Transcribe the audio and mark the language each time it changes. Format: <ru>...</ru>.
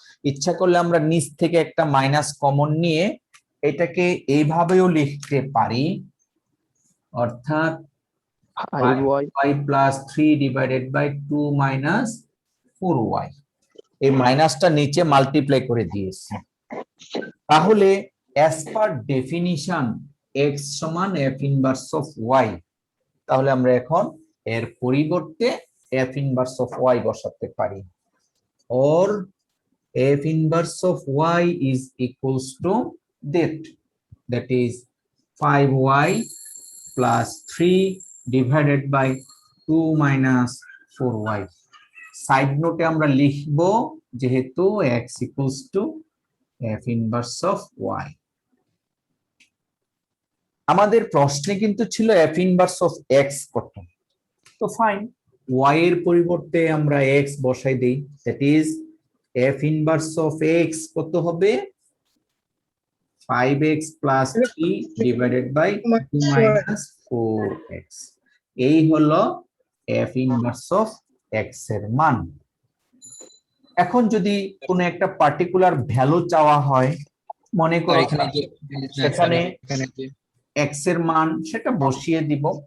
<bn>ইচ্ছা করলে আমরা নিচ থেকে একটা মাইনাস কমন নিয়ে এটাকে এইভাবেও লিখতে পারি, অর্থাৎ</bn> <en>5y plus 3 divided by 2 minus 4y।</en> <bn>এই মাইনাসটা নিচে মাল্টিপ্লাই করে দিয়েছি।</bn> <en>তাহলে as per definition x সমান f inverse of y,</en> <bn>তাহলে আমরা এখন এর পরিবর্তে f inverse of y বসাতে পারি,</bn> <en>or f inverse of y is equals to that is 5y plus 3 divided by 2 minus 4y।</en> <bn>Side নোটে আমরা লিখব যেহেতু</bn> <en>x equals to f inverse of y।</en> <bn>আমাদের প্রশ্নে কিন্তু ছিল f inverse of x কত, তো ফাইন, y এর পরিবর্তে আমরা x বসাই দেই, that is f inverse of x কত হবে</bn> <en>5x plus 3 divided by 2 minus 4x।</en> <bn>এই হলো f inverse of x এর মান। এখন যদি কোনো একটা পার্টিকুলার ভ্যালু চাওয়া হয়, মনে করো সেখানে x এর মান, সেটা বসিয়ে দিব।</bn>